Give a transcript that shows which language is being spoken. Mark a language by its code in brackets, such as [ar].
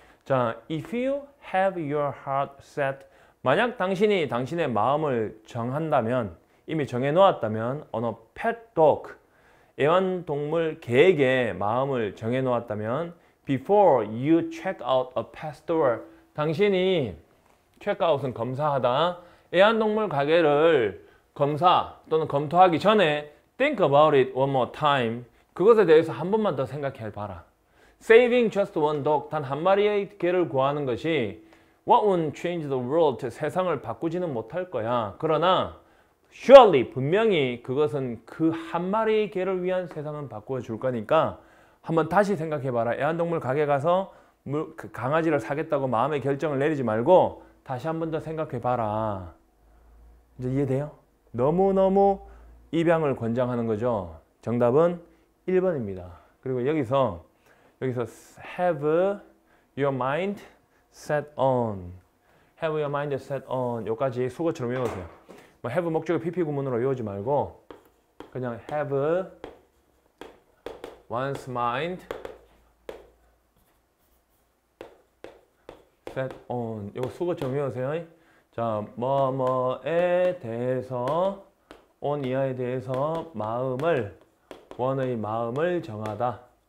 [ko] 자, [en] if you have your heart set [ko] 만약 당신이 당신의 마음을 정한다면 이미 정해놓았다면 [en] on a pet dog [ko] 애완동물 개에게 마음을 정해놓았다면 [en] before you check out a pet store [ko] 당신이 check out은 검사하다 애완동물 가게를 검사 또는 검토하기 전에 [en] think about it one more time [ko] 그것에 대해서 한 번만 더 생각해 봐라. [en] Saving just one dog [ko] 단 한 마리의 개를 구하는 것이 [en] What won't change the world? [ko] 세상을 바꾸지는 못할 거야. 그러나 surely 분명히 그것은 그 한 마리의 개를 위한 세상은 바꾸어 줄 거니까 한번 다시 생각해 봐라. 애완동물 가게 가서 강아지를 사겠다고 마음의 결정을 내리지 말고 다시 한 번 더 생각해 봐라. 이제 이해돼요? 너무너무 입양을 권장하는 거죠. 정답은 1번입니다. 그리고 여기서 [en] have your mind set on [ko] have your mind set on 여기까지 수거처럼 외우세요. 뭐 have 목적의 pp 구문으로 외우지 말고 그냥 [en] have one's mind set on [ko] 이거 수거처럼 외우세요. 자, 뭐뭐에 대해서 on 이하에 대해서 마음을 원의 마음을 정하다.